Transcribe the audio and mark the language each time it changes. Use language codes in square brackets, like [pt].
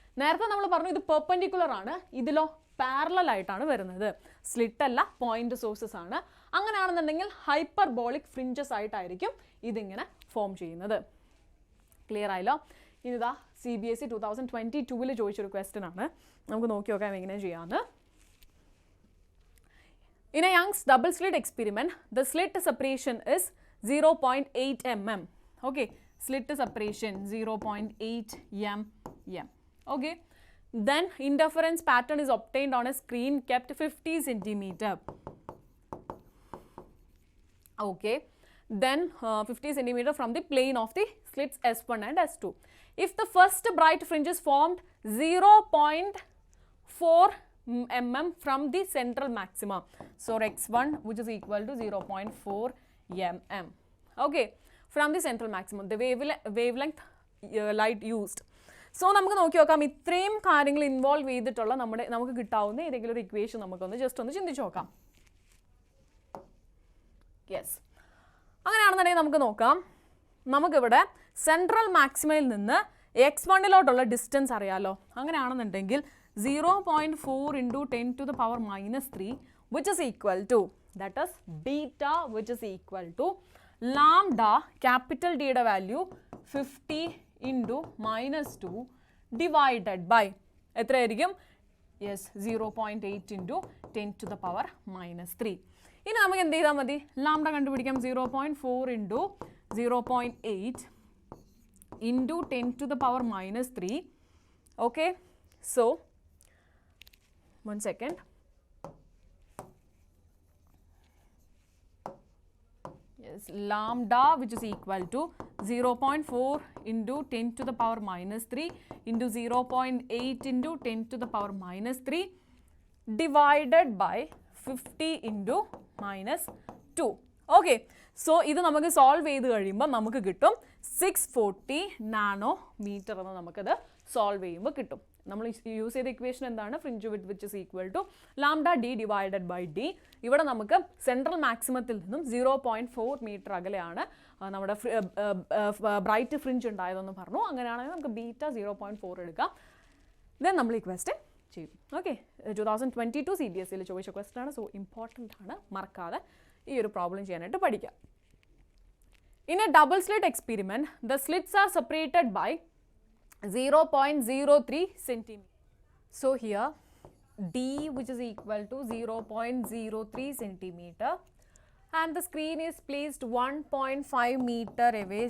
[ml] നേരത്തെ നമ്മൾ പറഞ്ഞു ഇത് പെർപെൻഡിക്കുലർ ആണ്, ഇതിലോ പാരലൽ ആയിട്ടാണ് വരുന്നത്. സ്ലിറ്റ് അല്ല, പോയിന്റ് സോഴ്സസ് ആണ്. അങ്ങനെയാണെന്നുണ്ടെങ്കിൽ ഹൈപ്പർബോളിക് ഫ്രിഞ്ചസ് ആയിട്ടായിരിക്കും ഇതിങ്ങനെ ഫോം ചെയ്യുന്നത്. ക്ലിയർ ആയല്ലോ? ഇതാ CBSE 2022 ചോദിച്ചൊരു ക്വസ്റ്റ്യൻ ആണ്. നമുക്ക് നോക്കി നോക്കാം എങ്ങനെ ചെയ്യാമെന്ന്. [en] In a Young's double slit experiment, the slit separation is 0.8 mm. Okay, slit separation 0.8 mm. Okay, then interference pattern is obtained on a screen kept 50 centimeter. Okay, then 50 centimeter from the plane of the slits S1 and S2. If the first bright fringe is formed 0.4 mm from the central maxima, so x1 which is equal to 0.4 mm. Okay, from the central maximum, the wavelength light used. [ml] So നമുക്ക് നോക്കി നോക്കാം ഇത്രയും കാര്യങ്ങൾ involve ചെയ്തിട്ടുള്ള നമുക്ക് കിട്ടാവുന്ന ഏതെങ്കിലും ഒരു ഇക്വേഷൻ നമുക്കൊന്ന് ജസ്റ്റ് ഒന്ന് ചിന്തിച്ച് നോക്കാം. യെസ്, അങ്ങനെയാണെന്നുണ്ടെങ്കിൽ നമുക്ക് നോക്കാം. നമുക്കിവിടെ സെൻട്രൽ മാക്സിമയിൽ നിന്ന് x1 ഡിസ്റ്റൻസ് അറിയാലോ. [en] അങ്ങനെയാണെന്നുണ്ടെങ്കിൽ 0.4 into 10 to the power minus 3 which is equal to, that is beta, which is equal to lambda capital D യുടെ value 50 into minus 2 divided by [ml] എത്രയായിരിക്കും? Yes, 0.8 into 10 to the power minus 3. ഇനി നമുക്ക് എന്ത് ചെയ്താൽ മതി? Lambda കണ്ടുപിടിക്കാം. [en] 0.4 into 0.8 into 10 to the power minus 3. Okay, so 1 second. Yes, lambda which is equal to 0.4 into 10 to the power minus 3 into 0.8 into 10 to the power minus 3 divided by 50 into minus 2. [ml] Okay, so ഇത് നമുക്ക് solve ചെയ്ത് കഴിയുമ്പോൾ നമുക്ക് കിട്ടും 640 nanometre എന്ന് നമുക്കത് solve ചെയ്യുമ്പോൾ കിട്ടും. നമ്മൾ യൂസ് ചെയ്ത ഇക്വേഷൻ എന്താണ്? Fringe width which is equal to lambda D divided by D. ഇവിടെ നമുക്ക് സെൻട്രൽ മാക്സിമത്തിൽ നിന്നും 0.4 മീറ്റർ അകലെയാണ് നമ്മുടെ ബ്രൈറ്റ് ഫ്രിഞ്ച് ഉണ്ടായതെന്ന് പറഞ്ഞു. അങ്ങനെയാണെങ്കിൽ നമുക്ക് ബീറ്റ 0.4 എടുക്കാം. ദെൻ നമ്മൾ ഈ ക്വസ്റ്റ്യൻ ചെയ്യും. ഓക്കെ, 2022 CBSE ചോദിച്ച ക്വസ്റ്റ്യൻ ആണ്. സോ ഇമ്പോർട്ടൻ്റ് ആണ്, മറക്കാതെ ഈ ഒരു പ്രോബ്ലം ചെയ്യാനായിട്ട് പഠിക്കാം. [en] In a double slit experiment, the slits are separated by 0.03 centimeter. So here D which is equal to 0.03 centimeter and the screen is placed 1.5 meter away.